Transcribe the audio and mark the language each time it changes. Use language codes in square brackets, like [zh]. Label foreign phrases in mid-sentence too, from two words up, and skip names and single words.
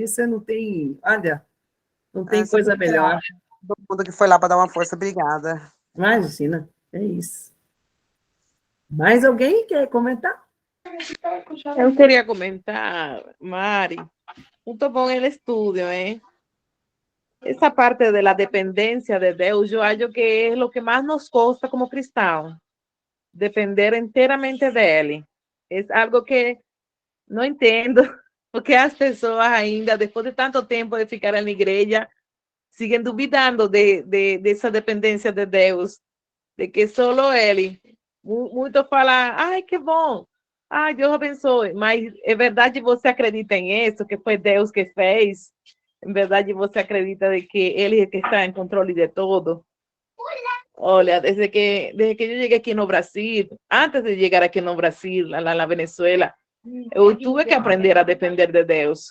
[pt] Isso não tem, olha, não tem coisa melhor. Todo mundo que foi lá para dar uma força, obrigada. Imagina, é isso. Mais alguém quer comentar? Eu queria comentar, Mari, muito bom [es] el estudio, ¿eh? Esa parte de la dependencia de Dios, yo hallo que es lo que más nos cuesta como cristianos, depender enteramente de Él. Es algo que no entiendo, porque [pt] as pessoas ainda, [es] después de tanto tiempo de ficar en la iglesia, siguen duvidando de esa dependencia de Dios, de que solo Él. [pt] Muitos falam, ai, que bom, ai, Deus abençoe, mas é verdade você acredita em isso, que foi Deus que fez? Em verdade você acredita de que Ele é que está em controle de tudo? Olha, desde que eu cheguei aqui no Brasil, antes de chegar aqui no Brasil, lá na Venezuela, eu tive que aprender a depender de Deus.